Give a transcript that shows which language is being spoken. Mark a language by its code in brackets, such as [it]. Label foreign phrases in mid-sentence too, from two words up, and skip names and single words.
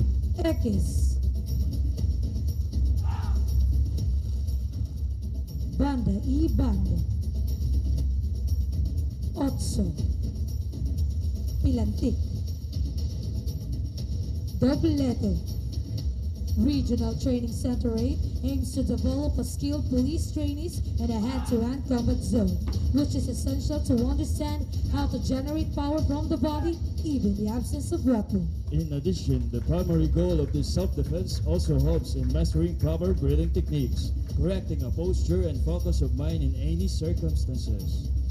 [tl] X. Banda y banda. Otso. Pilantik. Doblete. [en] Regional Training Center 8 aims to develop a skilled police trainees in a hand-to-hand combat zone, which is essential to understand how to generate power from the body, even in the absence of weapon. In addition, the primary goal of this self-defense also helps in mastering proper breathing techniques, correcting a posture and focus of mind in any circumstances.